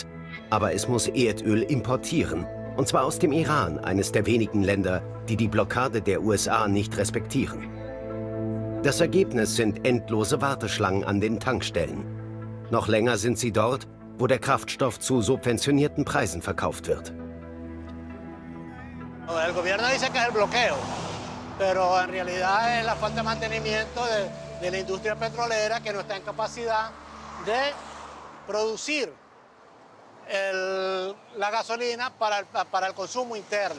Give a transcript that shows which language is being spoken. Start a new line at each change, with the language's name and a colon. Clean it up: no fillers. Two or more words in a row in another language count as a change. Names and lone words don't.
German: Aber es muss Erdöl importieren. Und zwar aus dem Iran, eines der wenigen Länder, die die Blockade der USA nicht respektieren. Das Ergebnis sind endlose Warteschlangen an den Tankstellen. Noch länger sind sie dort, wo der Kraftstoff zu subventionierten Preisen verkauft wird.
Spanish: El gobierno dice que es el bloqueo, pero en realidad es la falta de mantenimiento de la industria petrolera que no está en capacidad de producir la gasolina para el consumo interno.